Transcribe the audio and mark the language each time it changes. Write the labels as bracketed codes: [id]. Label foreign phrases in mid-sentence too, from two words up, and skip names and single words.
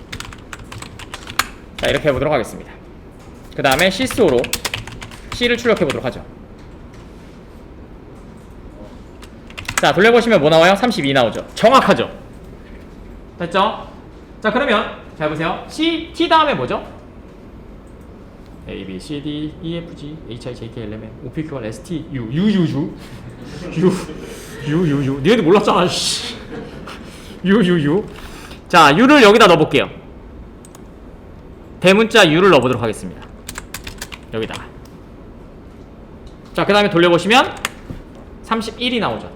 [ko] 자, 이렇게 해보도록 하겠습니다. 그 다음에 C수로 C를 출력해보도록 하죠. 자, 돌려보시면 뭐 나와요? 32 나오죠. 정확하죠? 됐죠? 자, 그러면 잘 보세요. T 다음에 뭐죠? [en] A, B, C, D, E, F, G, H, I, J, K, L, M, N, O, P, Q, R, S, T, U. [ko] 니네들 몰랐잖아. U. 자, U를 여기다 넣어볼게요. 대문자 U를 넣어보도록 하겠습니다. 여기다가. 자, 그 다음에 돌려보시면 31이 나오죠.